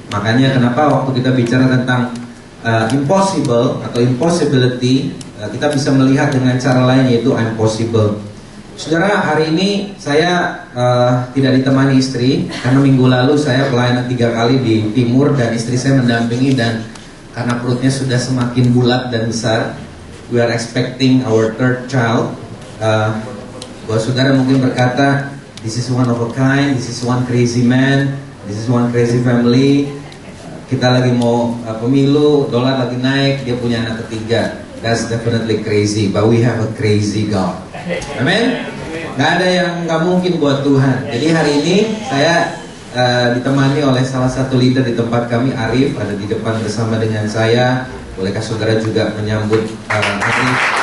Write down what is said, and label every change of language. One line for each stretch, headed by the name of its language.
Indonesian: Makanya kenapa waktu kita bicara tentang impossible atau impossibility, kita bisa melihat dengan cara lain, yaitu
English: I'm possible.
Indonesian: Saudara, hari ini saya tidak ditemani istri karena minggu lalu saya pelayanan 3 kali di timur dan istri saya mendampingi, dan karena perutnya sudah semakin bulat dan besar,
English: we are expecting our third child.
Indonesian: Buat saudara mungkin berkata,
English: this is one of a kind, this is one crazy man, this is one crazy family.
Indonesian: Kita lagi mau pemilu, dolar lagi naik, dia punya anak ketiga.
English: That's definitely crazy, but we have a crazy God. Amen.
Indonesian: Gak ada yang gak mungkin buat Tuhan. Jadi hari ini saya ditemani oleh salah satu leader di tempat kami, Arif, ada di depan bersama dengan saya. Bolehkah saudara juga menyambut Arif?